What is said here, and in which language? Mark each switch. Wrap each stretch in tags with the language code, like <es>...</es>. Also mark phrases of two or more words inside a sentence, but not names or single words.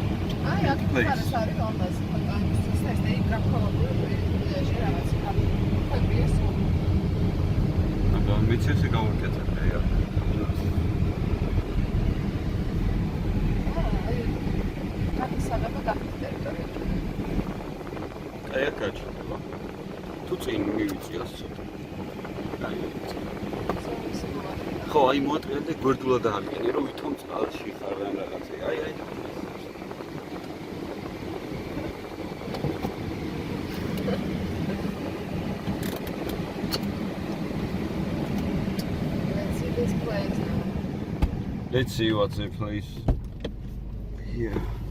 <ka>Place. მეც ესე გავუკეთებდი აქ. აი აქ გაჩნდება. თუ წინ მივიწიოს ცოტა. აი ხო, აი მოატრიალე და გვერდულად აღგენი, რომ ვითომ წყალში ხარ ან რაღაცა. აი.</ka> <en>Let's see what's the place here.</en>